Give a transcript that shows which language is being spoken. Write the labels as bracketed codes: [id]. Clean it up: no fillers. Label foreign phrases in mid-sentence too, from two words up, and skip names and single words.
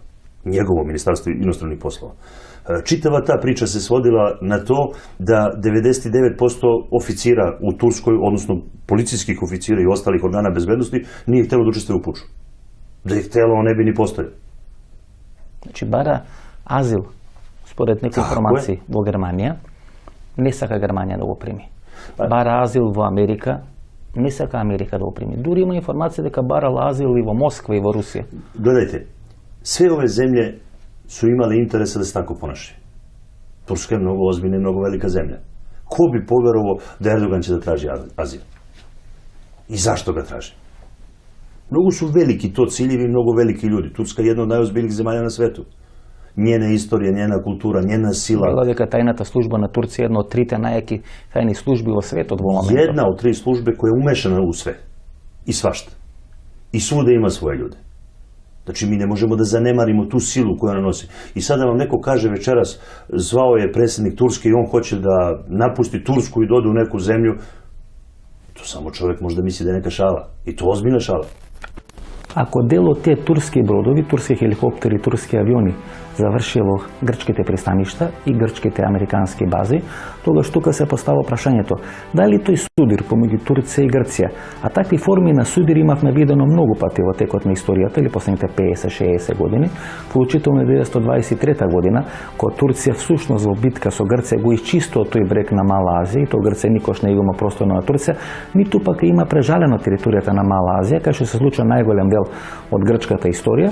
[sr] Njegovo Ministarstvo inostranih poslova. Čitava ta priča se svodila na to da 99% oficira u Turskoj, odnosno policijskih oficira i ostalih organa bezbednosti, nije htjelo da učestvuje u puču. Da je htjelo, on ne bi ni postojao. [mk] Значи, бара азил, според некои информации во Германија, не сака Германија да го прими. Бара азил во Америка, не сака Америка да го прими. Дури има информација дека барала азил и во Москва и во Русија. Гледајте, [sr] sve ove zemlje su imale interesa da se tako ponašaju. Turska je mnogo ozbiljna i mnogo velika zemlja. Ko bi poverovao da Erdogan će da traži azil? I zašto ga traži? Mnogo su veliki to ciljevi i mnogo veliki ljudi. Turska je jedna od najozbiljnijih zemalja na svetu. Njena istorija, njena kultura, njena sila. [mk] Гледа дека тајната служба на Турција е една од трите најаки тајни служби во светот во моментот. [sr] Jedna od 3 službe koja je umešana u sve. I svašta. I svuda ima svoje ljude. Znači, mi ne možemo da zanemarimo tu silu koju ona nosi. I sada vam neko kaže večeras, zvao je predsjednik Turske i on hoće da napusti Tursku i dode u neku zemlju. To samo čovjek možda misli da je neka šala. I to ozbiljna šala. [mk] Ако дел од тие турски бродови, турски хеликоптери, турски авиони заврши во грчките пристаништа и грчките американски бази, тогаш тука се постава прашањето дали тој судир помеѓу Турција и Грција, а такви форми на судир имавме видено многу пати во текот на историјата или последните 50-60 години, вклучително 1923 година, кога Турција всушност во битка со Грција го исчистува тој брег на Мала Азија, и тоа Грција никош не има просторно на Турција, ниту пак има прежалено територијата на Мала Азија, кај што се случува најголем дел од грчката историја.